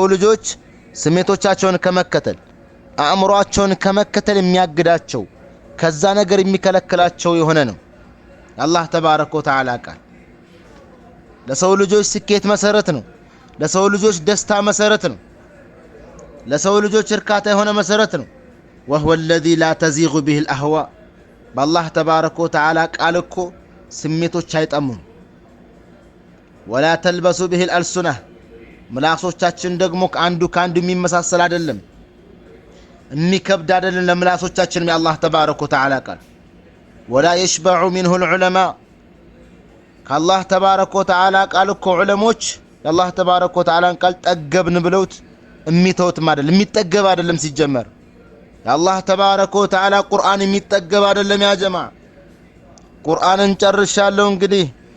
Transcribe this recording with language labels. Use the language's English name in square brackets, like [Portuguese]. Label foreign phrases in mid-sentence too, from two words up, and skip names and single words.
[Amharic] ልጆች ስሜቶቻቸውን ከመከተል አእምሮአቸውን ከመከተል የሚያግዳቸው ከዛ ነገር የሚከለክላቸው የሆነ ነው። የአላህ [Arabic] تبارك وتعالى [Amharic] ቃል ለሰው ልጆች ስኬት መሰረት ነው። ለሰው ልጆች ደስታ መሰረት ነው። ለሰው ልጆች እርካታ የሆነ መሰረት ነው። [Arabic] وهو الذي لا تزيغ به الأهواء بالله تبارك وتعالى [Amharic] ቃል እኮ ስሜቶች አይጠሙም። [Arabic] ولا تلبس به الألسنة [Amharic] ምላሶቻችን ደግሞ ከአንዱ የሚመሳሰል አይደለም፣ የሚከብድ አይደለም ለምላሶቻችን የአላህ [Arabic] تبارك وتعالى [Amharic] ቃል [Arabic] ولا يشبع منه العلماء [Amharic] ከአላህ [Arabic] تبارك وتعالى [Amharic] ቃል እኮ ዑለሞች የአላህ [Arabic] تبارك وتعالى [Amharic] ቃል ጠገብን ብለውት የሚተውትም አይደለም፣ የሚጠገብ አይደለም። ሲጀመር የአላህ [Arabic] تبارك وتعالى [Amharic] ቁርአን የሚጠገብ አይደለም። [Arabic] يا جماعة [Amharic] ቁርአንን ጨርሻለሁ እንግዲህ